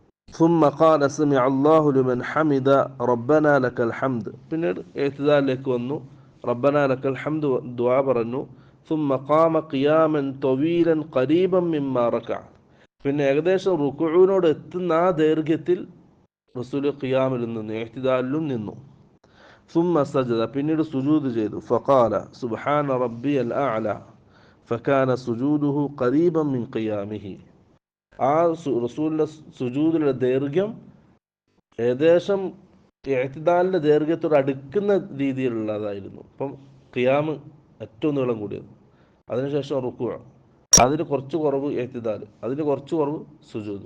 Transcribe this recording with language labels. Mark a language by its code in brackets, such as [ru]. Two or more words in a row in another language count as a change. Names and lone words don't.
[ar] ثم قال سمع الله لمن حمد ربنا لك الحمد [ml] പിന്നീട് എഴുത്തിദാലിലേക്ക് വന്നു [ar] ربنا لك [ml] الحمد ദുആ പറഞ്ഞു [ar] ثم قام قياما طويلا قريبا مما ركع [ml] പിന്നെ ഏകദേശം റുക്കുഊനോട് എത്തുന്ന ആ ദൈർഘ്യത്തിൽ റസൂൽ ഖിയാമിൽ നിന്നു എഴുത്തിദാലിലും നിന്നു [ar] ثم سجد [ml] പിന്നീട് സുജൂദ് ചെയ്തു [ar] فقال سبحان ربي الأعلى فكان سجوده قريبا من قيامه [ml] ആ റസൂലിൻ്റെ സുജൂദിലെ ദൈർഘ്യം ഏകദേശം ഇഅ്തിദാലിൻ്റെ ദൈർഘ്യത്തോട് അടുക്കുന്ന രീതിയിലുള്ളതായിരുന്നു. അപ്പം ഖിയാമ് ഏറ്റവും നീളം കൂടിയത്, അതിനുശേഷം റുക്കൂ, അതിന് കുറച്ച് കുറവ് ഇഅ്തിദാൽ, അതിന് കുറച്ച് കുറവ് സുജൂദ്.